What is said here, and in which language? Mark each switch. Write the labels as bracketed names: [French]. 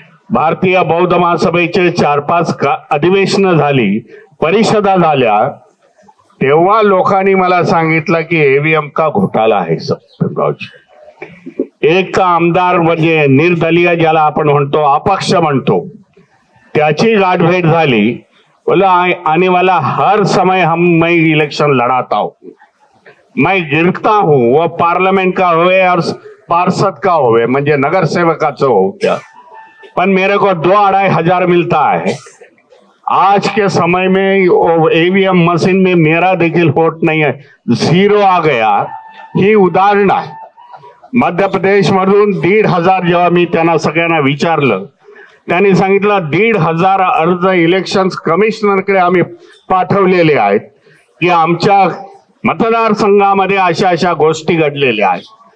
[Marathi] भारतीय बौद्ध महासभेचे 4-5 अधिवेशनं झाली, परिषदा झाल्या। तेव्हा लोकांनी मला सांगितलं की ईव्हीएम का घोटाळा आहे सत्यमरावजी। एक आमदार म्हणजे निर्दलीय ज्याला आपण म्हणतो, अपक्ष म्हणतो, त्याची गाठभेट झाली। [Hindi] बोला आने वाला हर समय मैं इलेक्शन लड़ाता हूँ, मैं गिरता हूँ, वो पार्लियामेंट का होवे और पार्षद का होवे, [Marathi] म्हणजे नगरसेवकाचं हो [Hindi] क्या, पर मेरे को 2-2.5 हजार मिलता है। आज के समय में ईवीएम मशीन में मेरा देखिल वोट नहीं है, 0 आ गया। [Marathi] ही उदाहरण आहे। मध्य प्रदेश मधून 1,500 जेव्हा मी त्यांना सगळ्यांना विचारलं, त्यांनी सांगितलं 1,500 अर्ज इलेक्शन कमिशनरकडे आम्ही पाठवलेले आहेत की आमच्या मतदारसंघामध्ये अशा गोष्टी घडलेल्या आहेत।